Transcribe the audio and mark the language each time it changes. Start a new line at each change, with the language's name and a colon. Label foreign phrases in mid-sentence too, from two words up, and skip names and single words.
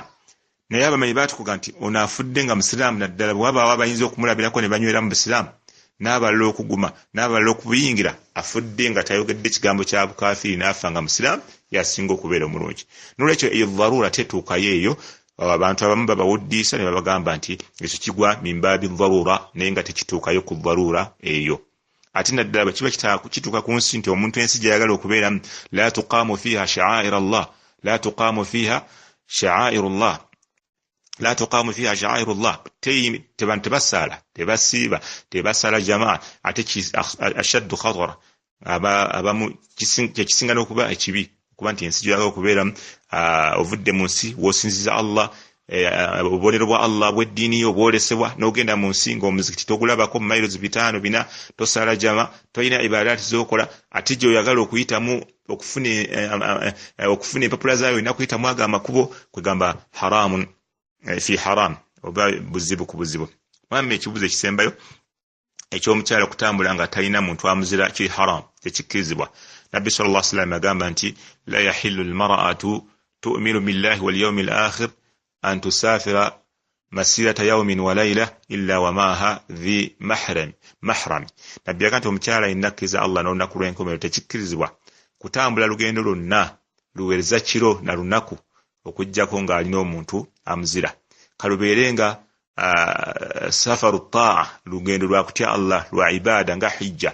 Ganda: Naye abamanyi baatukuga nti ono afudde nga musiraamu, naddala bwe wabaawo abayinza okumulabirako ne banywera mu busiraamu, n'abalala okuguma n'abalala okubuyingira, afudde nga tayogedde ekigambo kya bukafiiri n'afa nga musiraamu, yasinga okubeera omulungi. N'olwekyo eyo dharura tetuukayo eyo. Abantu abamu babawuddiisa ne babagamba nti ekyo kigwa mimbaabi dharura, naye nga tekituukayo ku dharura eyo. Ate naddala bwe kiba kituuka ku nsi nti omuntu ensi gy'ayagala okubeeramu,
Arabic: لا تقام فيها شعائر الله، لا تقام فيها شعائر الله، لا تقام فيها شعائر الله,
Ganda: tebantu tebasaala, tebasiiba, tebasala jamaa. Ate
Arabic: أشد خطرا,
Ganda: abamu kyekisinga n'okuba ekibi, kuba nti ensi gy'ayagala okubeeramu ovudde mu nsi w'osinziza Allah, obubonero bwa Allah bw'eddiini yo bwolesebwa, n'ogenda mu nsi ng'omuzikiti togulabako mu miles 5 4, tosala jama, tolina ibadaati z'okola, ate gy'oyagala okuyitamu okufuna empapula zaayo olina kuyitamu ago amakubo, kwegamba
Arabic: حرام في حرام,
Ganda: oba buzibu ku buzibu. Mwami ekibuzo ekisembayo eky'omukyala okutambula nga talina muntu amuzira kiri haram, tekikkirizibwa.
Arabic: Nabbi صلى الله عليه وسلم
Ganda: agamba nti
Arabic: لا يحل المرأة تؤمن بالله واليوم الآخر أن تسافر مسيرة يوم وليلة إلا ومعها ذي محرم.
Ganda: Nabbi agamba nti omukyala yennakkiriza Allah n'olunaku lw'enkomerero tekikkirizibwa kutambula lugendo lwonna luweereza kiro na lunaku okujjako ng'alina omuntu amuzira. Kalubeere nga
Arabic: سفر طاعة,
Ganda: lugendo lwa kutya Allah, lwa ibada nga hijja.